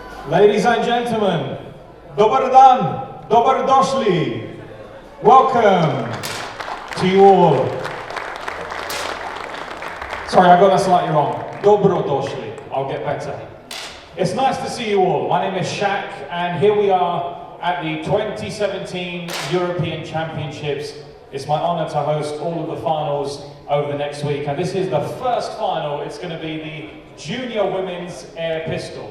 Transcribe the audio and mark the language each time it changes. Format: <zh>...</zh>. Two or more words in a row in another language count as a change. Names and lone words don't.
<en>Ladies and gentlemen,</en> <sl>dobar dan, dobar došli.</sl> <en>Welcome to you all. Sorry, I got that slightly wrong.</en> <sl>Dobro došli.</sl> <en>I'll get better. It's nice to see you all. My name is Shaq, and here we are at the 2017 European Championships. It's my honor to host all of the finals over the next week, and this is the first final. It's going to be the Junior Women's Air Pistol.</en>